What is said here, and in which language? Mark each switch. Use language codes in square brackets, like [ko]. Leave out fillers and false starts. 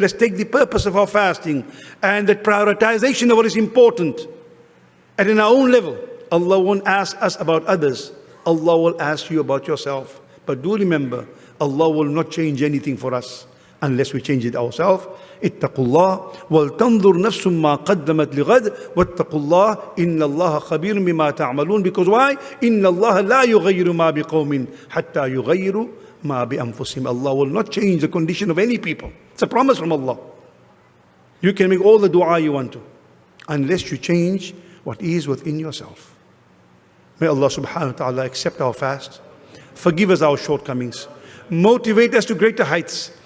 [en] Let's take the purpose of our fasting and the prioritization of what is important. And in our own level, Allah won't ask us about others. Allah will ask you about yourself. But do remember, Allah will not change anything for us unless we change it ourselves. [ar] اتقوا الله ولتنظر نفس ما قدمت لغد واتقوا الله إن الله خبير بما تعملون. [en] Because why? [ar] إن الله لا يغير ما بقوم حتى يغيروا ما بأنفسهم. [en] Allah will not change the condition of any people. It's a promise from Allah. You can make all the dua you want to, unless you change what is within yourself. May Allah subhanahu wa ta'ala accept our fast, forgive us our shortcomings, motivate us to greater heights.